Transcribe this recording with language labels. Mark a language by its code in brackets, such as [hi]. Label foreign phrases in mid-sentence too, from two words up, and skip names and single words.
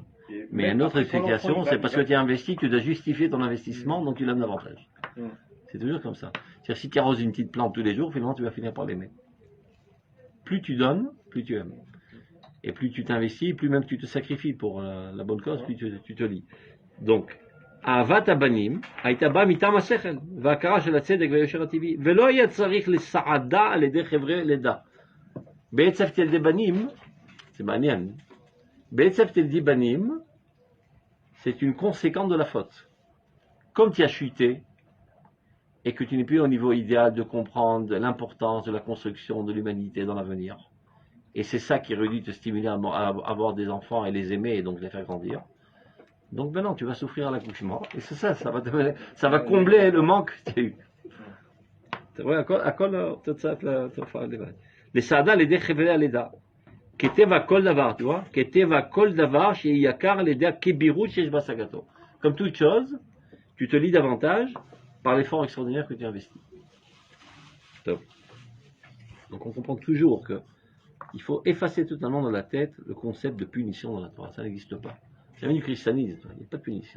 [fr] Mais il y a une autre explication, c'est parce que tu as investi, tu dois justifier ton investissement, donc tu l'aimes davantage. C'est toujours comme ça. C'est-à-dire, si tu arroses une petite plante tous les jours, finalement, tu vas finir par l'aimer. Plus tu donnes, plus tu aimes. Et plus tu t'investis, plus même tu te sacrifies pour la bonne cause, plus tu te lis. Donc, [he] אהבת הבנים הייתה באה מטעם השכל וההכרה של הצדק והיושר הטבעי ולא היה צריך לסעדה על ידי חברי לידה. בעצב תלדי בנים, זה מעניין, בעצב תלדי בנים, [fr] c'est une conséquence de la faute. Comme tu as chuté et que tu n'es plus au niveau idéal de comprendre l'importance de la construction de l'humanité dans l'avenir, et c'est ça qui aurait dû te stimuler à avoir des enfants et les aimer et donc les faire grandir. Donc maintenant, tu vas souffrir à l'accouchement, et c'est ça, ça va combler le manque que tu as eu. Tu vois, [he] הכל תוצאת לתופעה לבד. לסעדה על ידי חבלי הלידה. כטבע כל דבר, [fr] tu vois, [he] כטבע כל דבר שיהיה יקר על ידי הכבירות שיש בהשגתו. [fr] Comme toute chose, tu te lis davantage par l'effort extraordinaire que tu investis. Top. Donc on comprend toujours que il faut effacer totalement dans la tête le concept de punition dans la Torah. Ça n'existe pas. C'est même du christianisme, il n'y a pas de punition.